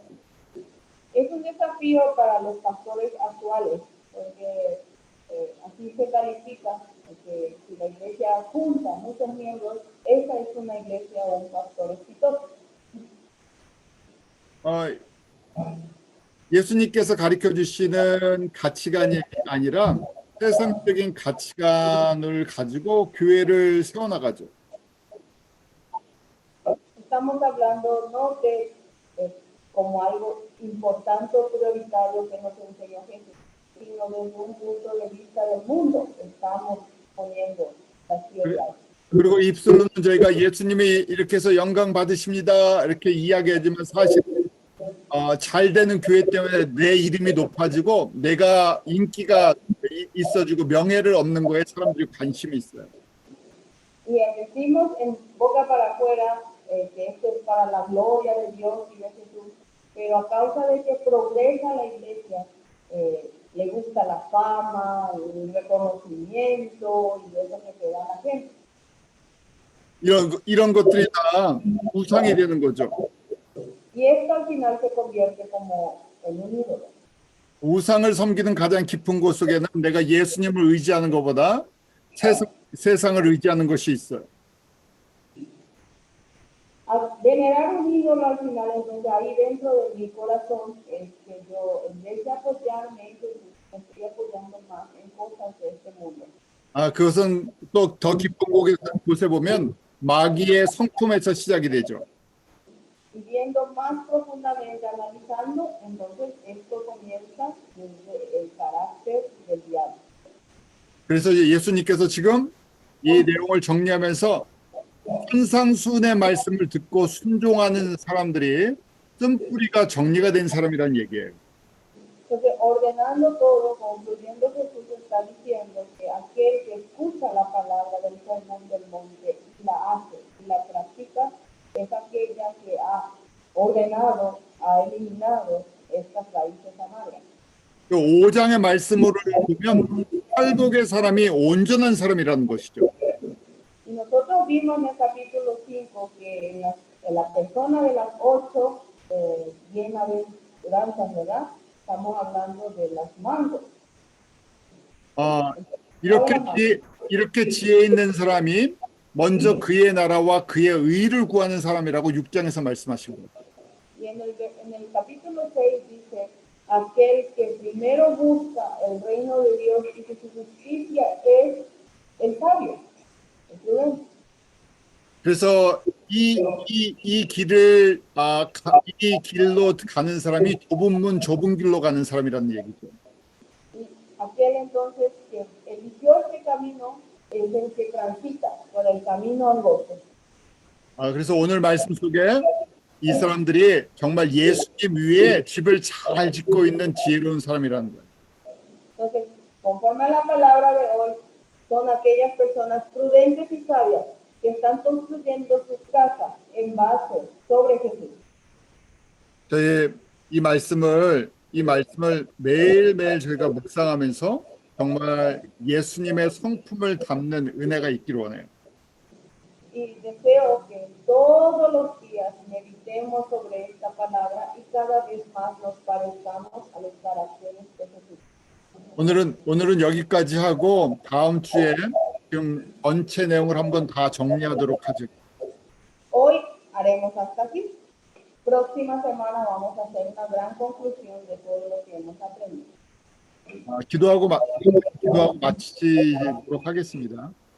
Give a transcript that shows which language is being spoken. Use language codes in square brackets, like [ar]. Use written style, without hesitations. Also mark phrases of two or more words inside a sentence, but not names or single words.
[es] Es un desafío para los pastores actuales, porque así se califica que si la iglesia junta muchos miembros, esa es una iglesia o un pastor exitoso. [ko] 예수님께서 가르쳐 주시는 가치관이 아니라 세상적인 가치관을 가지고 교회를 세워나가죠. [es] Estamos hablando no de como algo importante o prioritario que nos enseñó Jesús, sino desde un punto de vista del mundo estamos poniendo las piedras. [ko] 그리고 입술로는 저희가 예수님이 이렇게 해서 영광 받으십니다 이렇게 이야기하지만 사실 잘 되는 교회 때문에 내 이름이 높아지고 내가 인기가 있어지고 명예를 얻는 거에 사람들이 관심이 있어요. [es] Y decimos en boca para afuera que esto es para la gloria de Dios y de Jesús, pero a causa de que progresa la iglesia, le gusta la fama, el reconocimiento y eso que te da la gente. [ko] 이런 것들이 다 우상이 되는 거죠. [es] Y esto al final se convierte como en un ídolo. [ko] 우상을 섬기는 가장 깊은 곳 속에는 내가 예수님을 의지하는 것보다 세상을 의지하는 것이 있어요. [es] Al venerar un ídolo al final, entonces ahí dentro de mi corazón, que yo en vez de apoyarme, me estoy apoyando más en cosas de este mundo. [ko] 그것은 또 더 깊은 곳에 보면 마귀의 성품에서 시작이 되죠. [es] Y viendo más profundamente, analizando, entonces esto comienza desde el carácter del diablo. [ko] 그래서 예수님께서 지금 이 내용을 정리하면서 산상수훈의 말씀을 듣고 순종하는 사람들이 쓴뿌리가 정리가 된 사람이라는 얘기예요. [es] Entonces, ordenando todo, concluyendo, Jesús está diciendo que aquel que escucha la palabra del sermón del monte y la hace y la practica, es aquella que ha ordenado, ha eliminado estas raíces amargas. [ko] 5장의 말씀으로 보면 팔복의 사람이 온전한 사람이라는 것이죠. [es] Y nosotros vimos en el capítulo 5 que en la persona de las 8 bienaventuranzas, ¿verdad? Estamos hablando de las mangos. [ko] 이렇게 지혜 있는 사람이 먼저 그의 나라와 그의 의를 구하는 사람이라고 6장에서 말씀하시고 [es] Y en el capítulo 6 dice, aquel que primero busca el reino de Dios y que su justicia es el sabio, el prudente. [ko] 그래서 이 길로 가는 사람이 좁은 문 좁은 길로 가는 사람이라는 얘기죠. [es] Y aquel entonces que eligió este camino es el que transita por el camino angosto. [ko] 그래서 오늘 말씀 속에 이 사람들이 정말 예수님 위에 집을 잘 짓고 있는 지혜로운 사람이라는 거예요. [es] Entonces, conforme a la palabra de hoy, son aquellas personas prudentes y sabias que están construyendo sus casas en base sobre Jesús. [ko] 저희 이 말씀을 매일매일 저희가 묵상하면서 정말 예수님의 성품을 담는 은혜가 있기를 원해요. [es] Y deseo que todos los días meditemos sobre esta palabra y cada vez más nos parezcamos a los caracteres de Jesús. [ko] 오늘은 여기까지 하고 다음 주에 지금 전체 내용을 한번 다 정리하도록 하죠. [es] Hoy haremos hasta aquí. Próxima semana vamos a hacer una gran conclusión de todo lo que hemos aprendido. [ko] 기도하고 마치도록 하겠습니다.